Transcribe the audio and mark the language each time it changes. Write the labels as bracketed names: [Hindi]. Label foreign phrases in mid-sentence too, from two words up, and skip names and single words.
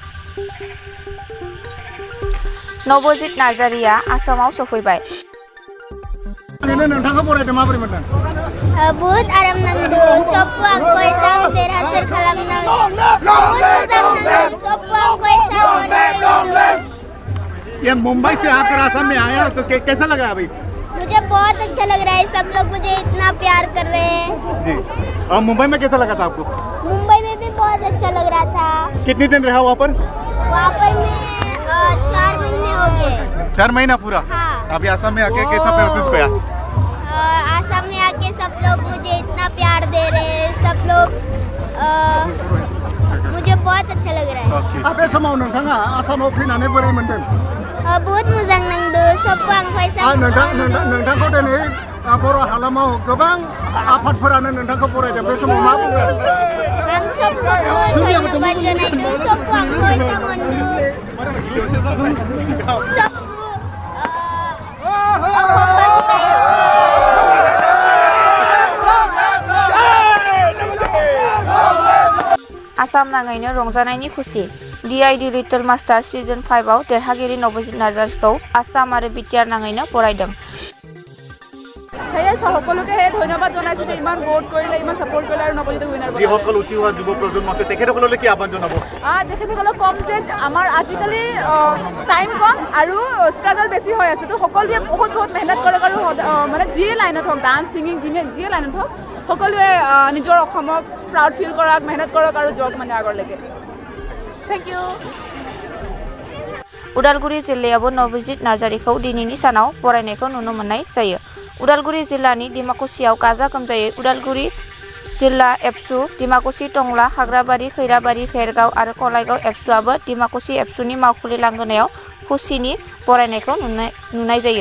[Bodo] नबजित नार्जारिया आसामाव सफैबाय। नोंथांखौ बरायदों माबोरै मोनदों? बहुत आराम नांदों सबको आंखौ एसां देरहासार खालामनां बहुत मोजां नांदों सबको आंखौ एसां अननाय [Hindi] ये मुंबई से आकर आसाम में आया तो कैसा लगा अभी? मुझे बहुत अच्छा लग रहा है सब लोग मुझे इतना प्यार कर रहे हैं जी। और मुंबई में कैसा लगा था आपको? मुंबई में भी बहुत अच्छा लग रहा था। कितने दिन रहा वहाँ पर? वहाँ पर मैं 4 महीने हो गए। 4 महीना पूरा? हाँ। अभी आसाम में आके कैसा महसूस किया? आसाम में आके सब लोग मुझे इतना प्यार दे रहे हैं सब लोग मुझे बहुत अच्छा लग रहा है। [Bodo] बे समाव नोंथाङा आसामाव फैनानै बोरै मोनदों? बहुत मोजां नांदों सबको आंखौ एसां नोंथांखौ दिनै बर' हालामाव गोबां आफादफोरानो नोंथांखौ बरायदों बे समाव मा बुंगोन? आं सबखौबो धन्यबाद जनायदों सबको आंखौ एसां अनदों आसाम नाङैनो रंजानायनि खुसि DID लिटल मास्टार सिजन 5 आव देरहागिरि नबजित नार्जारिखौ आसाम आरो बिटिआर नाङैनो बरायदों। [Assamese] সকলোকে ধন্যবাদ জনাইছো যে ইমান ভোট কৰিলে ইমান সাপোর্ট কৰিলে আৰু নবজিতক উইনাৰ বনালে। যিসকল উঠি অহা যুৱ প্ৰজন্ম আছে তেখেতসকললৈ কি আহ্বান জনাব? তেখেতসকলক কম যে আমাৰ আজিকালি টাইম কম আৰু ষ্ট্ৰাগল বেছি হৈ আছে তো সকলোৱে বহুত মেহনত কৰক আৰু মানে যিয়ে লাইনত হওক [English] dance singing [Assamese] যিয়ে লাইনত হওক সকলোৱে নিজৰ অসমক [English] proud feel [Assamese] কৰক মেহনত কৰক আৰু যাওক মানে আগলৈকে। [English] Thank you. [Bodo] उदालगुरि जिल्लायावबो नबजित नार्जारिखौ दिनैनि सानाव बरायनायखौ नुनो मोननाय जायो। उदालगुरि जिल्लानि डिमाकुसियाव गाजा गोमजायै उदालगुरि जिल्ला एबसु डिमाकुसि टंला खाग्राबारि खैराबारि भेरगाव आरो कलाइगाव एबसुआबो डिमाकुसि एबसुनि मावखुलि लांगोनायाव खुसिनि बरायनायखौ नुनाय जायो।